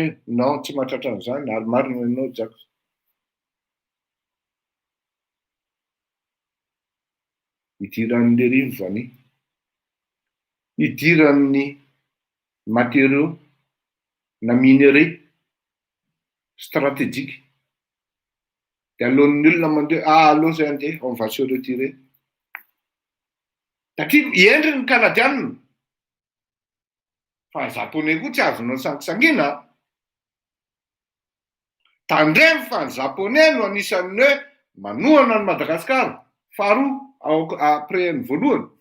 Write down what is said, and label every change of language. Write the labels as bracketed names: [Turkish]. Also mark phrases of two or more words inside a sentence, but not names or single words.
[Malagasy] Non, tsy mahatratra an'izany ary marina ianao Jacques. Idiran'le rivo vany, idiran'ny matériaux na [French] minerais stratégique. [Malagasy] Dia alohan'ny olona mandeha aloha zay andeha [French] on va se retirer. [Malagasy] Satria iendry ny kanadianina fa ny japonais koa tsy azonao sangisangiana. Tandremo fa ny japonais no anisan'ny hoe manohana ny Madagasikara faharoa après ny voalohany.